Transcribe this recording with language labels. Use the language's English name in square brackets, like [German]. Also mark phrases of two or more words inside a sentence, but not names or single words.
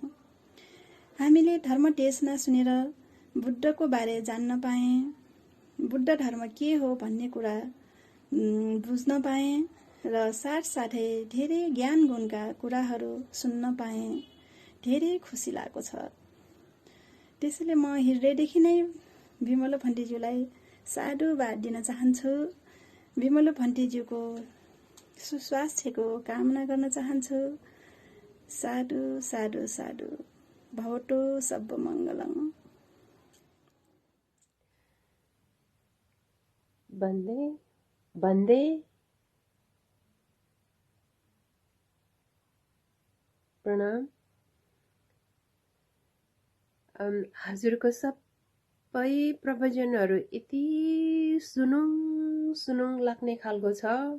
[Nepali] हामीले धर्म देशना सुनेर बुद्धको बारे जान्न पाएँ, बुद्ध धर्म के हो भन्ने कुरा बुझ्न पाएँ र साथसाथै धेरै ज्ञान गुणका कुराहरू सुन्न पाएँ। धेरै खुसी लागेको छ। त्यसैले म हृदयदेखि नै बिमल भण्टेज्यूलाई साधुवाद दिन चाहन्छु। बिमल भण्टेज्यूको सुस्वास्थ्यको कामना गर्न चाहन्छु। [Pali] साधु साधु साधु भवतो सब मङ्गलम्। [Nepali] भन्दै प्रणाम। हजुरको सबै प्रवचनहरू यति सुनुङ लाग्ने खालको छ।